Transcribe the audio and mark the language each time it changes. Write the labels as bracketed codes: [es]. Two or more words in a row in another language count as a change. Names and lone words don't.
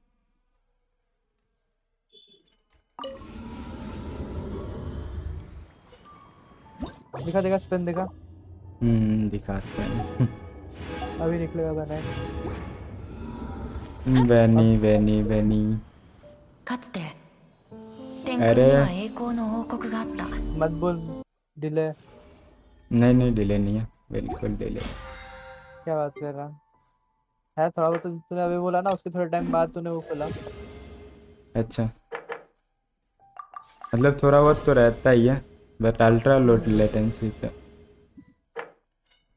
[hi] दिखा स्पिन दिखा। दिखाते हैं। अभी निकलेगा बना बेनी [ja] かつて天空には栄光の王国があった。 [hi] मत बोल डिले। नहीं डिले नहीं है, बिल्कुल डिले। क्या बात कर रहा है थोड़ा बहुत तो तूने अभी बोला ना, उसके थोड़े टाइम बाद तूने वो खोला। अच्छा मतलब थोड़ा बहुत तो रहता ही है, बट [en] ultra low latency [hi] पे।